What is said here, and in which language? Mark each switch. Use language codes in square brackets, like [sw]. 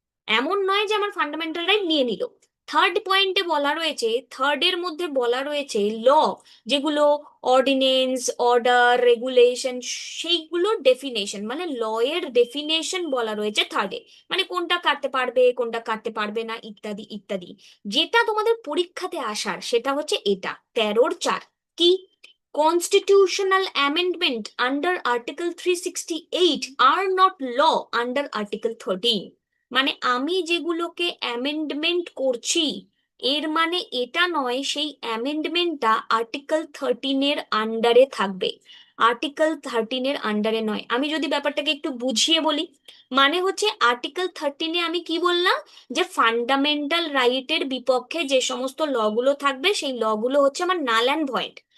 [bn] এমন নয় যে আমার ফান্ডামেন্টাল রাইট নিয়ে নিল। থার্ড পয়েন্টে বলা রয়েছে, থার্ডের মধ্যে বলা রয়েছে ল যেগুলো অর্ডিনেন্স, অর্ডার, রেগুলেশন, সেইগুলো ডেফিনেশন, মানে ল এর ডেফিনেশন বলা রয়েছে থার্ডে। মানে কোনটা কাটতে পারবে, কোনটা কাটতে পারবে না, ইত্যাদি ইত্যাদি। যেটা তোমাদের পরীক্ষাতে আসার সেটা হচ্ছে এটা 13-র 4। কি? [en] constitutional amendment under Article 368 are not law under Article 13। [bn] মানে আমি যেগুলোকে অ্যামেন্ডমেন্ট করছি এর মানে এটা নয় সেই অ্যামেন্ডমেন্টটা আর্টিকেল 13-এর আন্ডারে থাকবে, আর্টিকেল 13-এর আন্ডারে নয়। আমি যদি ব্যাপারটাকে একটু বুঝিয়ে বলি, মানে হচ্ছে আর্টিকেল 13-এ আমি কি বললাম, যে ফান্ডামেন্টাল রাইটের বিপক্ষে যে সমস্ত লগুলো থাকবে সেই লগুলো হচ্ছে আমার নাল অ্যান্ড ভয়েড।